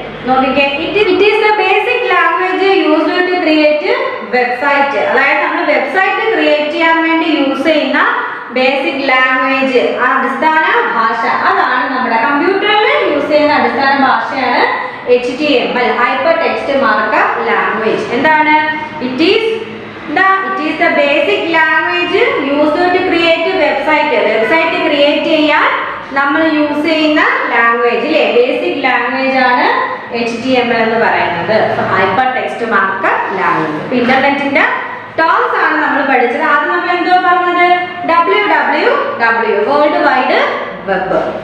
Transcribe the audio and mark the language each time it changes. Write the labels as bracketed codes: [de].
[ml] നോക്കിക്കേ, [en] It is the basic language used to create website. [ml] അതായത് നമ്മൾ വെബ്സൈറ്റ് ക്രിയേറ്റ് ചെയ്യാൻ വേണ്ടി യൂസ് ചെയ്യുന്ന ബേസിക് ലാംഗ്വേജ്, അടിസ്ഥാന ഭാഷ, അതാണ് നമ്മുടെ കമ്പ്യൂട്ടറിൽ യൂസ് ചെയ്യുന്ന അടിസ്ഥാന ഭാഷയാണ് HTML, hyper text markup language. എന്താണ്? [en] It is the basic language used to create website. [ml] Website create ചെയ്യാൻ നമ്മൾ യൂസ് ചെയ്യുന്ന ലാംഗ്വേജ്, അല്ലേ? ബേസിക് ലാംഗ്വേജ് ആണ് HTML എന്ന് പറയുന്നത്. Hyper text markup language. ഇപ്പൊ ഇന്റർനെറ്റിന്റെ ടേംസ് ആണ് നമ്മൾ പഠിച്ചത്. ആദ്യം നമ്മൾ എന്തോ പറഞ്ഞത്? WWW, world wide web.